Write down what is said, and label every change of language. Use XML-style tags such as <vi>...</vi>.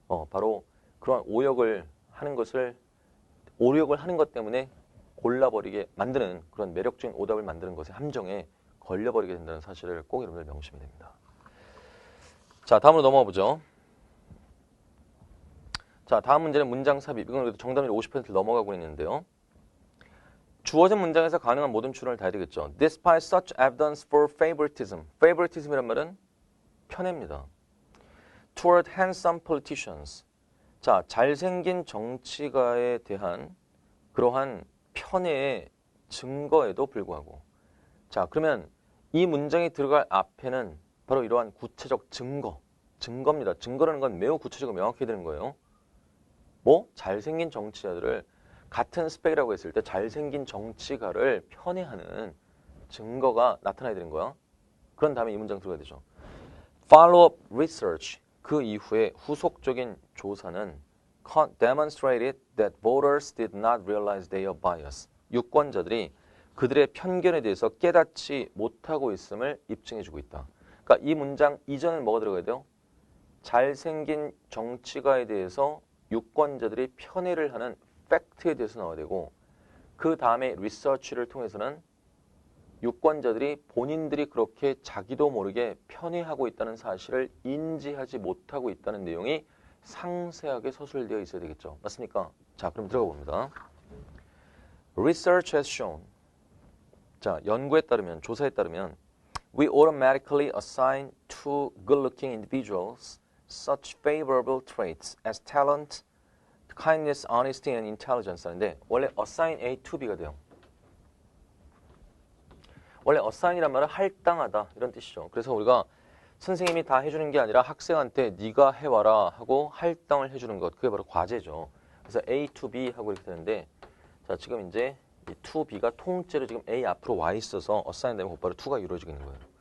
<ko>바로 그러한 오역을 하는 것 때문에 골라버리게 만드는 그런 매력적인 오답을 만드는 것의 함정에 걸려버리게 된다는 사실을 꼭 여러분들 명심해야 됩니다. 자, 다음으로 넘어가 보죠. 자, 다음 문제는 문장 삽입. 이건 그래도 정답률 50%를 넘어가고 있는데요. 주어진 문장에서 가능한 모든 추론을 다 해야 되겠죠.</ko> <en>Despite such evidence for favoritism.</en> <ko>favoritism이란 말은 편애입니다.</ko> <en>Toward handsome politicians.</en> <ko>자, 잘생긴 정치가에 대한 그러한 편애의 증거에도 불구하고. 자, 그러면 이 문장이 들어갈 앞에는 바로 이러한 구체적 증거입니다. 증거라는 건 매우 구체적으로 명확해야 되는 거예요. 뭐? 잘생긴 정치자들을 같은 스펙이라고 했을 때 잘생긴 정치가를 편애하는 증거가 나타나야 되는 거야. 그런 다음에 이 문장 들어가야 되죠.</ko> <en>Follow-up research.</en> <ko>그 이후에 후속적인 조사는</ko> <en>demonstrated that voters did not realize their bias.</en> <ko>유권자들이 그들의 편견에 대해서 깨닫지 못하고 있음을 입증해주고 있다. 그러니까 이 문장 이전엔 뭐가 들어가야 돼요? 잘생긴 정치가에 대해서 유권자들이 편애를 하는 팩트에 대해서 나와야 되고 그 다음에 리서치를 통해서는 유권자들이 본인들이 그렇게 자기도 모르게 편애하고 있다는 사실을 인지하지 못하고 있다는 내용이 상세하게 서술되어 있어야 되겠죠. 맞습니까? 자, 그럼 들어가 봅니다.</ko> <en>Research has shown.</en> <ko>자, 연구에 따르면, 조사에 따르면</ko> <en>We automatically assign to good-looking individuals such favorable traits as talent, kindness, honesty, and intelligence</en> <ko>하는데 원래</ko> <en>assign A to B가 돼요.</en> <ko>원래 assign이란 말은 할당하다 이런 뜻이죠. 그래서 우리가 선생님이 다 해주는 게 아니라 학생한테 네가 해와라 하고 할당을 해주는 것, 그게 바로 과제죠. 그래서 A to B 하고 이렇게 되는데 자, 지금 이제 이 to B가 통째로 지금 A 앞으로 와 있어서 assign 되면 곧바로 to가 이루어지게 되는 거예요.</ko>